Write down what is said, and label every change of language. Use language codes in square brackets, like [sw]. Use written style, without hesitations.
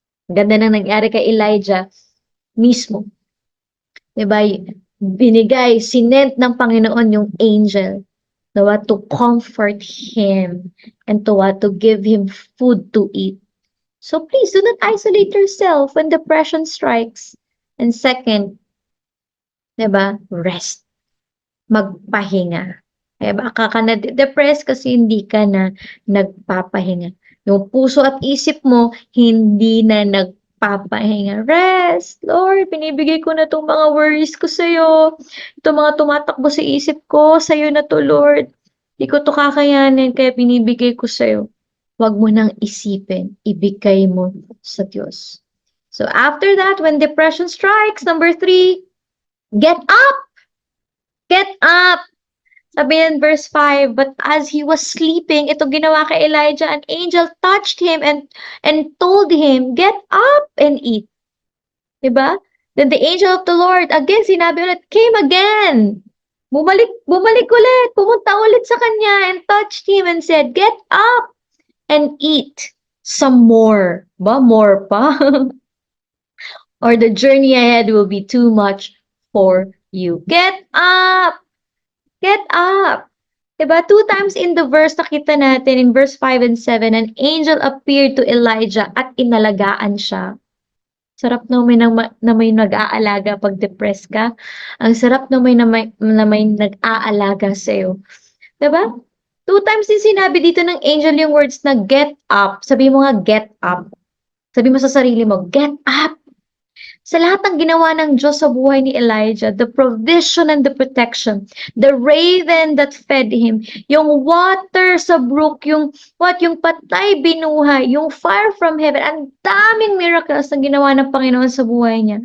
[tl] Ang ganda ng nangyari kay Elijah mismo. 'Di ba? Sinent ng Panginoon yung angel, diba, [en] to comfort him and to give him food to eat. So please do not isolate yourself when depression strikes. And second, 'di ba, rest. [tl] Magpahinga. Kaya baka ka na-depress kasi hindi ka na nagpapahinga. Yung puso at isip mo hindi na magpapahinga. Rest, Lord, binibigay ko na 'tong mga worries ko sa'yo. Itong mga tumatakbo sa isip ko, sa'yo na 'to, Lord. Di ko 'to kakayanin kaya binibigay ko sa'yo. Wag mo nang isipin, ibigay mo sa Diyos. [en] So after that, when depression strikes, number 3, get up! Get up! Sabi in verse 5, but as he was sleeping, [tl] ito ginawa kay Elijah, [en] an angel touched him and told him, get up and eat. Diba? Then the angel of the Lord, again, [tl] sinabi ulit, [en] came again. [tl] Bumalik ulit, pumunta ulit sa kanya [en] and touched him and said, get up and eat some more. Ba, more pa? Or the journey ahead will be too much for you. Get up! Get up! Diba? 2 times in the verse [tl] nakita natin, [en] in verse 5 and 7, an angel appeared to Elijah at inalagaan siya. [tl] Sarap naman na may nag-aalaga pag depressed ka. Ang sarap naman na may nag-aalaga sa'yo. Diba? 2 times din sinabi dito ng angel yung words na get up. Sabi mo nga, get up. Sabi mo sa sarili mo, get up! Sa lahat ng ginawa ng Diyos sa buhay ni Elijah, [en] the provision and the protection, the raven that fed him, [tl] yung water sa brook, yung patay binuhay, yung fire from heaven, ang daming miracles na ginawa ng Panginoon sa buhay niya.